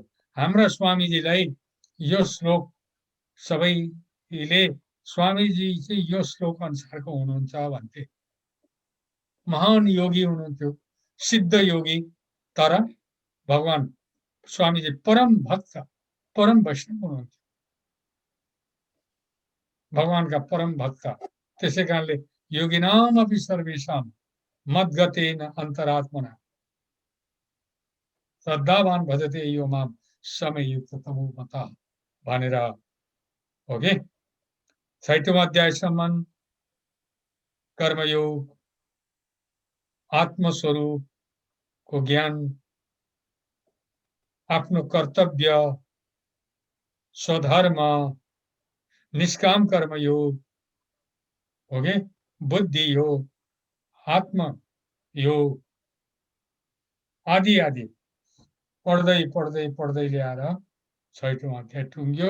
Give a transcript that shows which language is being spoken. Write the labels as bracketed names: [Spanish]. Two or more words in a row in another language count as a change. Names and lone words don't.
[Nepali] हाम्रा स्वामीजीलाई यो श्लोक सबैले स्वामीजी चाहिँ यो श्लोक अनुसारको हुनुहुन्छ भन्थे। महान योगी हुनुहुन्थ्यो, सिद्ध योगी, तर भगवान स्वामीजी परम भक्त, परम वैष्णव हुनुहुन्थ्यो, भगवानका परम भक्त। [Sanskrit] त्यसै कारणले योगिनाम अपि सर्वेषां मद्गतेन अन्तरात्मना श्रद्धावान भजते यो माम समयुक्त तमो मता [Nepali] भनेर हो कि 6औं अध्यायसम्म कर्मयोग, आत्मस्वरूपको ज्ञान, आफ्नो कर्तव्य, स्वधर्म, निष्काम कर्मयोग हो कि बुद्धि योग, आत्म योग आदि आदि पढ्दै पढ्दै पढ्दै ल्याएर 6औं अध्याय टुङ्ग्यो।